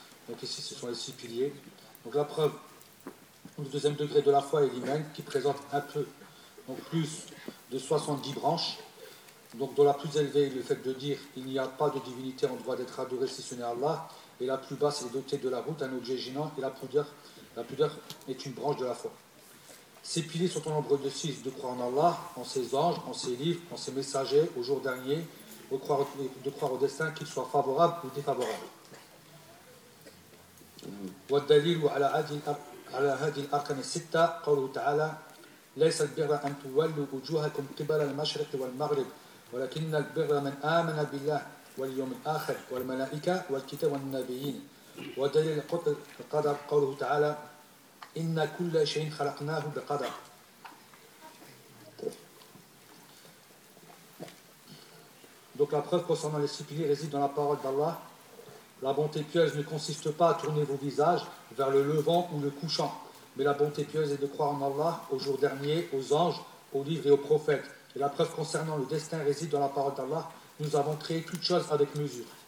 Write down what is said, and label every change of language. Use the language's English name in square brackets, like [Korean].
[French] Donc ici ce sont les six piliers. Donc la preuve le deuxième degré de la foi est l'iman qui présente un peu donc plus de 70 branches donc dont la plus élevée est le fait de dire il n'y a pas de divinité en droit d'être adoré si ce n'est Allah et la plus basse est dotée de la route un objet gênant et la pudeur est une branche de la foi. Ces piliers sont au nombre de 6 de croire en Allah, en ses anges, en ses livres, en ses messagers, au jour dernier de croire au destin qu'il soit favorable ou défavorable. [Arabic] على هذه الأركان الستة قوله تعالى ليس البر أن تولوا وجوهكم قبل المشرق والمغرب ولكن البر من آمن بالله واليوم الآخر والملائكة والكتاب والنبيين. ودليل القدر قوله تعالى إن كل شيء خلقناه بقدر. [French] Donc la preuve concernant les six piliers réside dans la parole d'Allah. La bonté pieuse ne consiste pas à tourner vos visages vers le levant ou le couchant, mais la bonté pieuse est de croire en Allah, au jour dernier, aux anges, aux livres et aux prophètes. Et la preuve concernant le destin réside dans la parole d'Allah. Nous avons créé toutes choses avec mesure.